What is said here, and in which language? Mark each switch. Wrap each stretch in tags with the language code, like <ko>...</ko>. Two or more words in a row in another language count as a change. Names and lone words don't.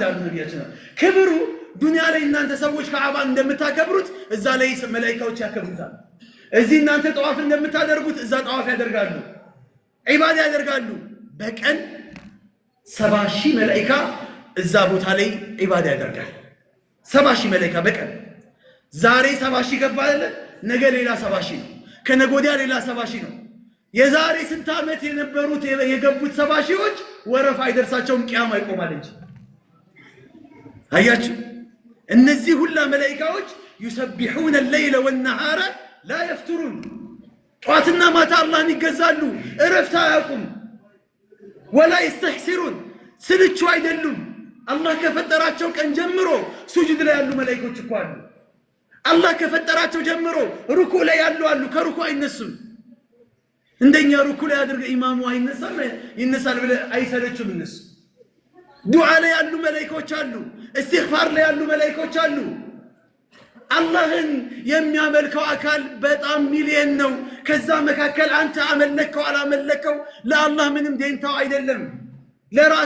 <am>አሉ ነብያችን ክብሩ ዱንያ ላይ እናንተ ሰዎች ካዕባ እንደምታከብሩት እዛ ላይ መላእክቶች ያከብሩታል እዚህ እናንተ ጠዋፍ እንደምታደርጉት እዛ ጠዋፍ ያደርጋሉ ዒባዳ ያደርጋሉ በቀን 70,000 መላእክት እዛ ቦታ ላይ ዒባዳ ያደርጋል 70,000 መላእክት በቀን ዛሬ 70,000 ገባ አይደል ነገ ሌላ 70,000 ነው ከነገ ወዲያ ሌላ 70,000 ነው የዛሬ ስንት ዓመት የነበሩት የገቡት 70,000ዎች ወረፋ አይደርሳቸውም ቂያማ ይቆማል እንጂ አያችሁ እነዚህ ሁላ መላእክቶች</am> <ar>يسبحون الليل والنهار لا يفترون</ar> <am>ጠዋትና ማታ አላህን ይገዛሉ እረፍት አያውቁም</am> <ar>ولا يستحسرون</ar> <am>ስልቹ አይደሉም አላህ ከፈጠራቸው ቀን ጀምሮ ሱጁድ ላይ ያሉ መላእክቶች እኮ አሉ አላህ ከፈጠራቸው ጀምሮ ሩኩ ላይ ያሉ አሉ ከሩኩ አይነሱም እንደኛ ሩኩ ላይ አድርገ ኢማሙ አይነሳም ይነሳል ብለ አይሰለቹም እነሱ ዱዓ ላይ ያሉ መላእክቶች አሉ እስትግፋር ላይ ያሉ መላእክቶች አሉ አላህን የሚያመልከው አካል በጣም ሚሊየን ነው ከዛ መካከል አንተ አመለከው አላመለከው ለአላህ ምንም ደንታው አይደለም ለራስ</am>